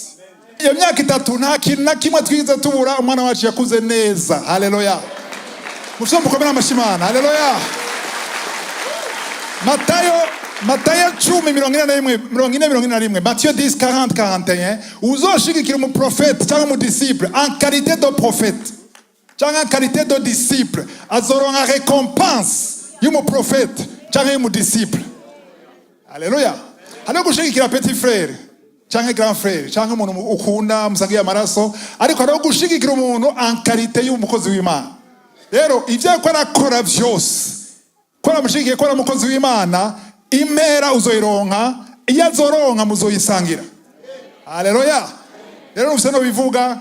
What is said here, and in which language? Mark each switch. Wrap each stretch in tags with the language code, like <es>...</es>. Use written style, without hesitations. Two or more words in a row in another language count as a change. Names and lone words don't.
<rn>Iyo myaka 3 nta kintu na kimwe twiza tubura. Umwana wacu yakuze neza. Haleluya. Musombo komera amashimana. Haleluya. Matayo 10:41, Matthieu 10:40-41, uzoshigikira umu prophète cyangwa umu disciple</rn> <fr>en qualité de prophète</fr> <rn>cyangwa</rn> <fr>en qualité de disciple</fr> <rn>azoronka récompense y'umu prophète cyangwa y'umu disciple. Haleluya. Hano gushigikira</rn> <fr>petit frère</fr> <rn>cyangwa</rn> <fr>grand frère</fr> <rn>cyangwa umuntu ukunda musangiye amaraso, ariko hano gushigikira umuntu</rn> <fr>en qualité</fr> <rn>y'umukozi w'Imana. Rero ivyo ko nakora byose kora mushigikiye kora umukozi w'Imana impera uzoyironka, iyo azoronka muzoyisangira. Haleluya. Rero ufise no bivuga.</rn>